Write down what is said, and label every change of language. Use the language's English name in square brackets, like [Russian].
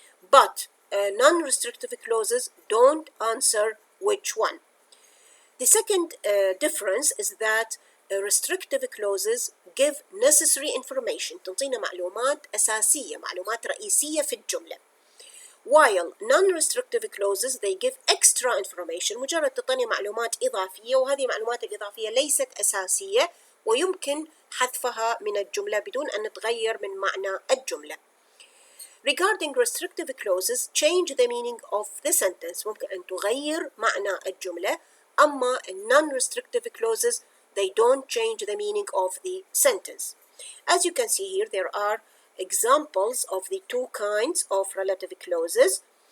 [English] But non-restrictive clauses don't answer which one. The second difference is that restrictive clauses give necessary information، [Arabic] تنطينا معلومات أساسية، معلومات رئيسية في الجملة. [English] While non-restrictive clauses they give extra information، [Arabic] مجرد تعطيني معلومات إضافية، وهذه المعلومات الإضافية ليست أساسية ويمكن حذفها من الجملة بدون أن نتغير من معنى الجملة. [English] Regarding restrictive clauses change the meaning of the sentence، [Arabic] ممكن أن تغير معنى الجملة، أما [English] non-restrictive clauses they don't change the meaning of the sentence. As you can see here, there are examples of the two kinds of relative clauses.